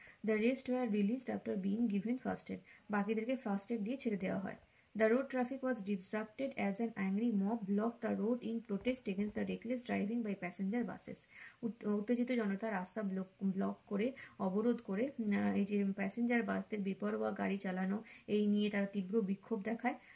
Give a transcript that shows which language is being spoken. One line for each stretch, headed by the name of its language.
English: The rest were released after being given first aid.
Bangla: বাকিদেরকে first aid দিয়ে ছেড়ে দেওয়া হয়।
English: The road traffic was disrupted as an angry mob blocked the road in protest against the reckless driving by passenger buses।
Bangla: উত্তেজিত জনতা রাস্তা block করে, অবরোধ করে এই যে প্যাসেঞ্জার বাসদের বেপরোয়া গাড়ি চালানো, এই নিয়ে তারা তীব্র বিক্ষোভ দেখায়।